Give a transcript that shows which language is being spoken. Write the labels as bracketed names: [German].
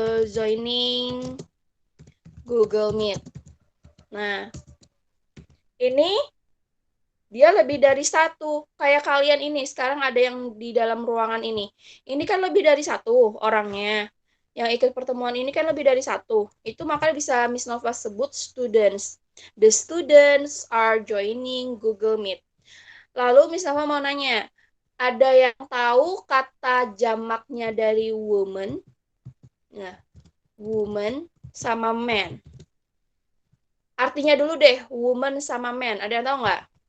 [English] joining Google Meet. [Indonesian] Nah, ini dia lebih dari satu. Kayak kalian ini, sekarang ada yang di dalam ruangan ini. Ini kan lebih dari satu orangnya. Yang ikut pertemuan ini kan lebih dari satu. Itu makanya bisa Miss Nova sebut students. [English] The students are joining Google Meet. [Indonesian] Lalu Miss Nova mau nanya, ada yang tahu kata jamaknya dari woman? Nah, woman sama man. Artinya dulu deh, woman sama man. Ada yang tahu nggak?